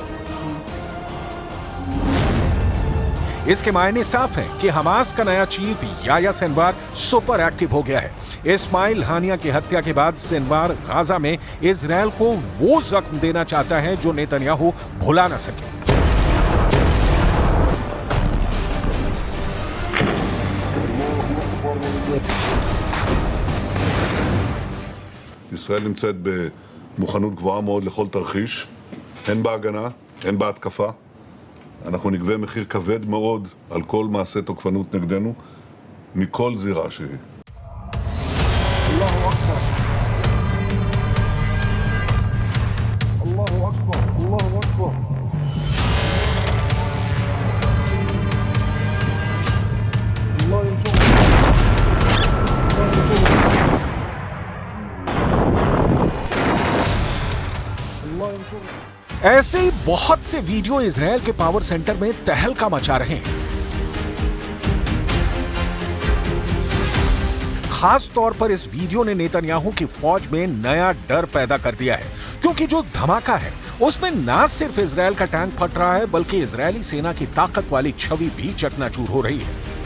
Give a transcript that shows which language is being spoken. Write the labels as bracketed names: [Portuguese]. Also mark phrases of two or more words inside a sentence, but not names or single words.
[Hindi] इसके मायने साफ है कि हमास का नया चीफ याह्या सिनवार सुपर एक्टिव हो गया है। इस्माइल हानिया की हत्या के बाद सिनवार गाजा में इजरायल को वो जख्म देना चाहता है जो नेतन्याहू भुला न सके। [Hebrew] ישראל נמצאת במוכנות גבוהה מאוד לכל תרחיש, הן בהגנה, הן בהתקפה. אנחנו נגבה מחיר כבד מאוד על כל מעשה תוקפנות נגדנו, מכל זירה שהיא. [Arabic] الله أكبر. الله أكبر. الله أكبر. الله ينصر. [Hindi] ऐसे ही बहुत से वीडियो इजरायल के पावर सेंटर में तहलका मचा रहे हैं। खास तौर पर इस वीडियो ने नेतन्याहू की फौज में नया डर पैदा कर दिया है, क्योंकि जो धमाका है उसमें ना सिर्फ इजरायल का टैंक फट रहा है, बल्कि इजरायली सेना की ताकत वाली छवि भी चकनाचूर हो रही है।